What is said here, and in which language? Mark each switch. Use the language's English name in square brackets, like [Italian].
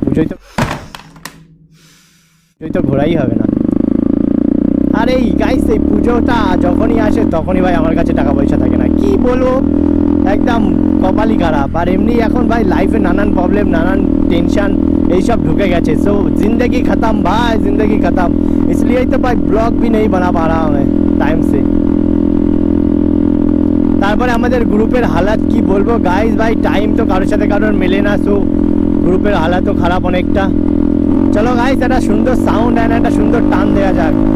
[Bangla] পুজোয় তো ঘোরাই হবে না। আর এই গাইস এই পুজোটা যখনই আসে তখনই ভাই আমার কাছে টাকা পয়সা থাকে না, কি বলবো, একদম কপালই খারাপ। আর এমনি এখন ভাই লাইফে নানান প্রবলেম, নানান টেনশন এইসব ঢুকে গেছে। [Hindi] सो जिंदगी ख़त्म भाई, जिंदगी ख़त्म। इसलिए तो भाई ब्लॉग भी नहीं बना पा रहा हूँ मैं टाइम से। [Bangla] তারপরে আমাদের গ্রুপের হালাত কি বলবো গাইস, ভাই টাইম তো কারোর সাথে কারোর মেলে না। সো গ্রুপের হালাতও খারাপ অনেকটা। চলো গাইস একটা সুন্দর সাউন্ড অ্যান্ড একটা সুন্দর টান দেওয়া যাক।